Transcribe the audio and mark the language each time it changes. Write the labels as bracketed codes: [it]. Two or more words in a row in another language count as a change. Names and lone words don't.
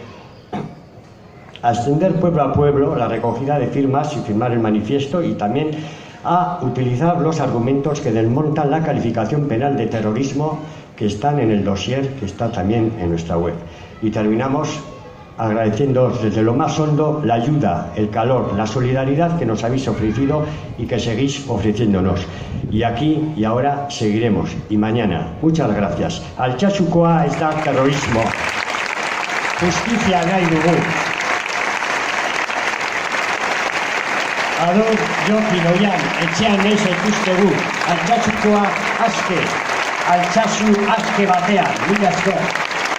[es] A extender pueblo a pueblo la recogida de firmas y firmar el manifiesto, y también a utilizar los argumentos que desmontan la calificación penal de terrorismo que están en el dossier que está también en nuestra web. Y terminamos agradeciéndoos desde lo más hondo la ayuda, el calor, la solidaridad que nos habéis ofrecido y que seguís ofreciéndonos. Y aquí y ahora seguiremos, y mañana. Muchas gracias. [eu] Altsasukoa ez da terrorismo. Justizia nahi dugu. Ador Jokin oian, etxean nahi zaituztegu. Altsasukoa aske. Altsasu aske batean. Mila esker.